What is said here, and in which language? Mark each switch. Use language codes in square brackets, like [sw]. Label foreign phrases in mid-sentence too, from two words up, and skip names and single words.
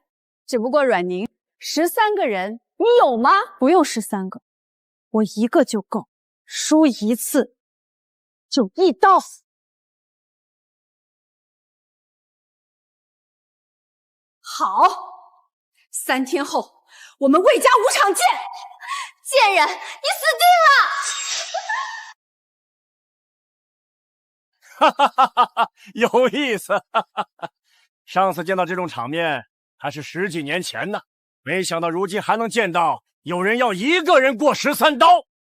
[zh] 只不過阮寧13個人，你有嗎？不用13個，我1個就夠，輸1次就1刀。好，3天後我们魏家5场见。贱人，你死定了！哈哈哈哈哈，有意思！哈哈哈，上次见到这种场面还是10几年前呢，没想到如今还能见到有人要一个人过13刀。